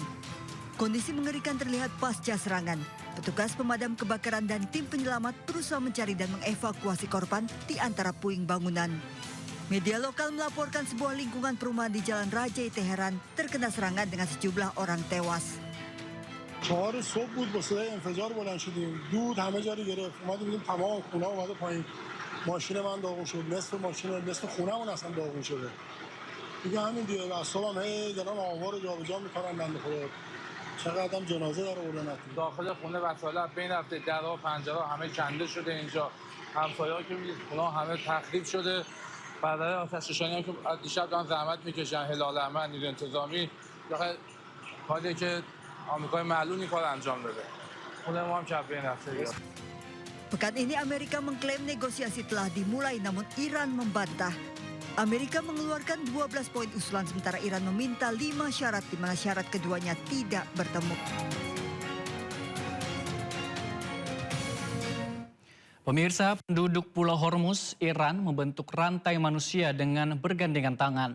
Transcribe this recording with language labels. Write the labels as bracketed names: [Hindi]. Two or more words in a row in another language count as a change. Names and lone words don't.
[Indonesian] Kondisi mengerikan terlihat pasca serangan. Petugas pemadam kebakaran dan tim penyelamat berusaha mencari dan mengevakuasi korban di antara puing bangunan. Media lokal melaporkan sebuah lingkungan perumahan di Jalan Rajai Teheran terkena serangan dengan sejumlah orang tewas. [Persian] 4 صبح بود با صدای انفجار بلند شدیم دود همه جا رو گرفت اومدیم دیدیم تمام خونه اومده پایین ماشین من داغون شد نصف خونه‌مون اصلا داغون شده دیگه همین دیگه اعصابم هی دارن آوار رو جابجا می‌کنن بنده خدا چقدر آدم جنازه داره بردن داخل خونه وسایل بین رفته درها و پنجره همه کنده شده اینجا همسایه‌ها که می‌بینید خونه همه تخریب شده برادر آتش‌نشانی هم که دیشب دارن زحمت می‌کشن هلال احمر نیروی انتظامی داخل کاری که آمریکای معلول این کار انجام داده خونه ما هم کف بین رفته. [Indonesian] Pekan ini Amerika mengklaim negosiasi telah dimulai namun Iran membantah. Amerika mengeluarkan 12 poin usulan sementara Iran meminta 5 syarat di mana syarat keduanya tidak bertemu. Pemirsa, penduduk Pulau Hormuz, Iran membentuk rantai manusia dengan bergandengan tangan.